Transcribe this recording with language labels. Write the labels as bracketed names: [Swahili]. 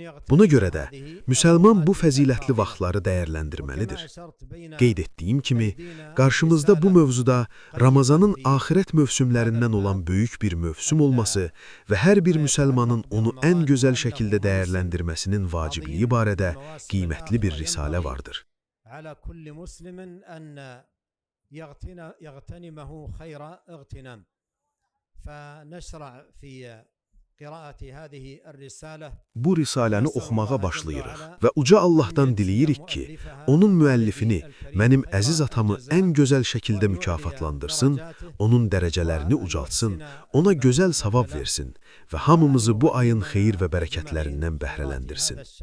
[Azerbaijani] Buna görə də, müsəlman bu fəzilətli vaxtları dəyərləndirməlidir. Qeyd etdiyim kimi, qarşımızda bu mövzuda Ramazanın axirət mövsümlərindən olan böyük bir mövsüm olması və hər bir müsəlmanın onu ən gözəl şəkildə dəyərləndirməsinin vacibliyi barədə qiymətli bir risalə vardır. [Arabic] على كل مسلم أن يغتنمه خير اغتنام. فنشرع في قراءة هذه الرسالة. [Azerbaijani] Bu risaləni oxumağa başlayırıq və uca Allahdan diləyirik ki, onun müəllifini, mənim əziz atamı ən gözəl şəkildə mükafatlandırsın, onun dərəcələrini ucaltsın, ona gözəl savab versin və hamımızı bu ayın xeyir və bərəkətlərindən bəhrələndirsin.